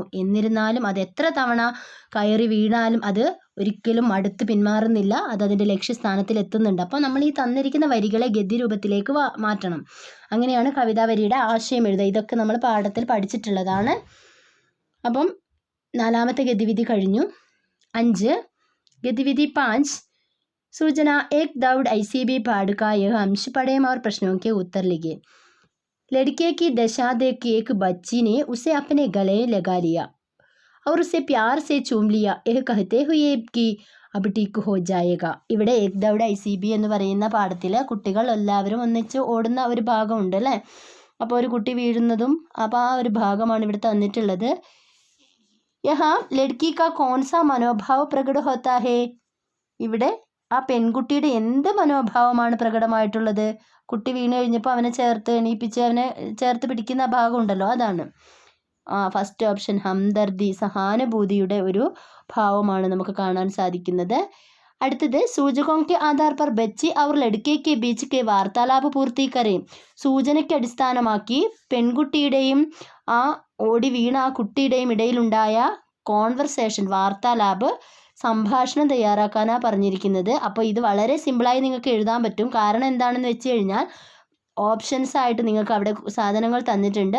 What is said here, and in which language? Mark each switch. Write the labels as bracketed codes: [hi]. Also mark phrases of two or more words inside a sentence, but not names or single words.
[ml] എന്നിരുന്നാലും അത് എത്ര തവണ കയറി വീണാലും അത് ഒരിക്കലും അടുത്ത് പിന്മാറുന്നില്ല, അത് അതിൻ്റെ ലക്ഷ്യസ്ഥാനത്തിൽ എത്തുന്നുണ്ട്. അപ്പോൾ നമ്മൾ ഈ തന്നിരിക്കുന്ന വരികളെ ഗദ്യരൂപത്തിലേക്ക് മാറ്റണം. അങ്ങനെയാണ് കവിതാ വരിയുടെ ആശയം എഴുതുക. ഇതൊക്കെ നമ്മൾ പാഠത്തിൽ പഠിച്ചിട്ടുള്ളതാണ്. അപ്പം നാലാമത്തെ ഗതിവിധി കഴിഞ്ഞു. [hi] 5 गतिविधि 5 सूचना एक दौड़ ICB पाठ का यह अंश पढ़ें और प्रश्नों के उत्तर लिखें. लड़के की दशा देख एक बच्ची ने उसे अपने गले लगा लिया और उसे प्यार से चूम लिया, यह कहते हुए कि अब ठीक हो जाएगा. [ml] ഇവിടെ एक दौड़ ICB എന്ന് പറയുന്ന പാഠത്തിൽ കുട്ടികൾ എല്ലാവരും ഒന്നിച്ച് ഓടുന്ന ഒരു ഭാഗമുണ്ട് അല്ലേ. അപ്പോൾ ഒരു കുട്ടി വീഴുന്നതും അപ്പോൾ ആ ഒരു ഭാഗമാണ് ഇവിടെ തന്നിട്ടുള്ളത്. [hi] यहाँ लड़की का कौन सा मनोभाव प्रकट होता है. [ml] ഇവിടെ ആ പെൺകുട്ടിയുടെ എന്ത് മനോഭാവമാണ് പ്രകടമായിട്ടുള്ളത്? കുട്ടി വീണ് കഴിഞ്ഞപ്പോൾ അവനെ ചേർത്ത് എണീപ്പിച്ച് അവനെ ചേർത്ത് പിടിക്കുന്ന ഭാഗം ഉണ്ടല്ലോ, അതാണ്. ഫസ്റ്റ് ഓപ്ഷൻ ഹംദർദി, സഹാനുഭൂതിയുടെ ഒരു ഭാവമാണ് നമുക്ക് കാണാൻ സാധിക്കുന്നത്. [hi] അടുത്തത് സൂചകോं के आधार पर बच्ची और लड़के के बीच के वार्तालाप पूर्ति करें. [ml] സൂചനയ്ക്ക് അടിസ്ഥാനമാക്കി പെൺകുട്ടിയുടെയും ആ ഓടി വീണ ആ കുട്ടിയുടെയും ഇടയിലുണ്ടായ കോൺവെർസേഷൻ വാർത്താലാപ് സംഭാഷണം തയ്യാറാക്കാനാണ് പറഞ്ഞിരിക്കുന്നത്. അപ്പോൾ ഇത് വളരെ സിമ്പിളായി നിങ്ങൾക്ക് എഴുതാൻ പറ്റും. കാരണം എന്താണെന്ന് വെച്ച് കഴിഞ്ഞാൽ ഓപ്ഷൻസ് ആയിട്ട് നിങ്ങൾക്ക് അവിടെ സാധനങ്ങൾ തന്നിട്ടുണ്ട്.